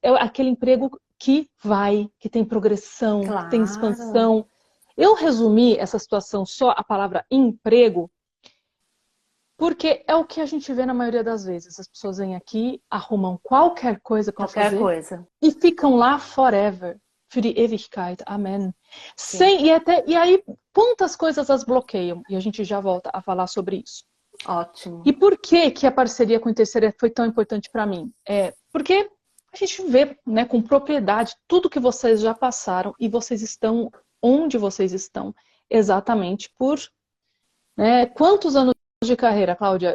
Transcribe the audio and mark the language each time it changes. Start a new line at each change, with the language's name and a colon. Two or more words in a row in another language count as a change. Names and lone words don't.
Portuguese: É aquele emprego que vai, que tem progressão, que tem Claro. expansão. Eu resumi essa situação só a palavra emprego, porque é o que a gente vê na maioria das vezes. As pessoas vêm aqui, arrumam qualquer coisa para Qualquer fazer coisa. e ficam lá forever.
German: Für die Ewigkeit.
Portuguese: Amém. Sim. E aí, quantas coisas as bloqueiam? E a gente já volta a falar sobre isso. Ótimo. E por que que a parceria com o Terceira foi tão importante para mim? Porque a gente vê, né, com propriedade tudo que vocês já passaram e vocês estão onde vocês estão exatamente por, né, quantos anos de carreira, Cláudia?